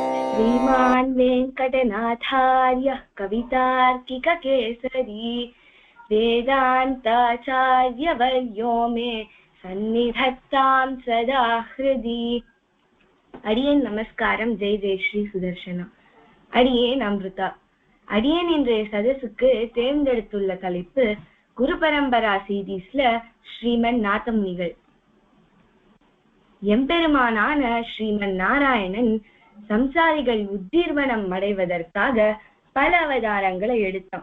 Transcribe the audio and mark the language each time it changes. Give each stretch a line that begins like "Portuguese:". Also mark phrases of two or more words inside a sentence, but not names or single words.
Sanskrit: श्रीमान् वेङ्कटनाथार्यः कवितार्किककेसरी वेदान्ताचार्यवर्यो मे सन्निधत्तां सदा हृदि.
Tamil: அடியேன் நமஸ்காரம். ஜெய் ஜெய் ஸ்ரீ சுதர்சனா. அடியேன் அம்ருதா. அடியேன் இன்றைய சதசுக்கு தேர்ந்தெடுத்துள்ள தலைப்பு குரு பரம்பரா சீரீஸ்ல ஸ்ரீமன் நாதமுனிகள். எம்பெருமானான ஸ்ரீமன் நாராயணன் சம்சாரிகள் உத்தீர்வனம் அடைவதற்காக பல அவதாரங்களை எடுத்தான்.